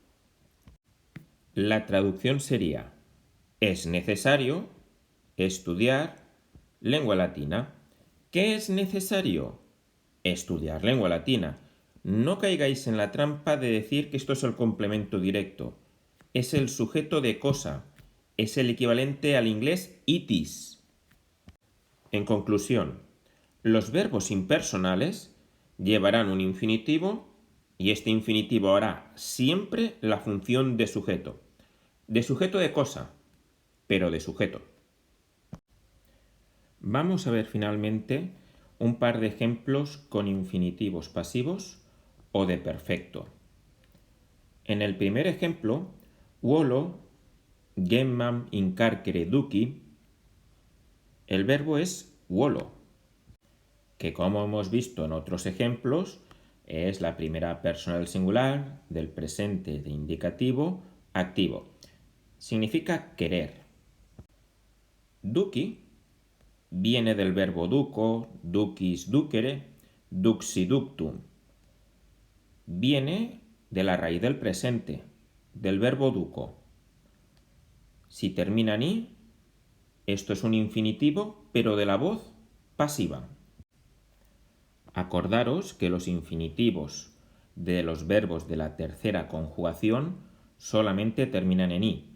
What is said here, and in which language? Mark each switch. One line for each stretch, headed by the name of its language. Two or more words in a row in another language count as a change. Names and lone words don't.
Spanish: La traducción sería: es necesario estudiar lengua latina. ¿Qué es necesario? Estudiar lengua latina. No caigáis en la trampa de decir que esto es el complemento directo. Es el sujeto de cosa. Es el equivalente al inglés
English: it is.
Spanish: En conclusión, los verbos impersonales llevarán un infinitivo y este infinitivo hará siempre la función de sujeto. De sujeto de cosa, pero de sujeto. Vamos a ver finalmente un par de ejemplos con infinitivos pasivos o de perfecto. En el primer ejemplo,
Latin: vuolo gemmam in carcere duci,
Spanish: el verbo es vuolo, que como hemos visto en otros ejemplos, es la primera persona del singular del presente de indicativo activo. Significa querer. Duci viene del verbo
Latin: duco, ducis ducere, duxi ductum.
Spanish: Viene de la raíz del presente, del verbo duco. Si termina en i, esto es un infinitivo, pero de la voz pasiva. Acordaros que los infinitivos de los verbos de la tercera conjugación solamente terminan en i.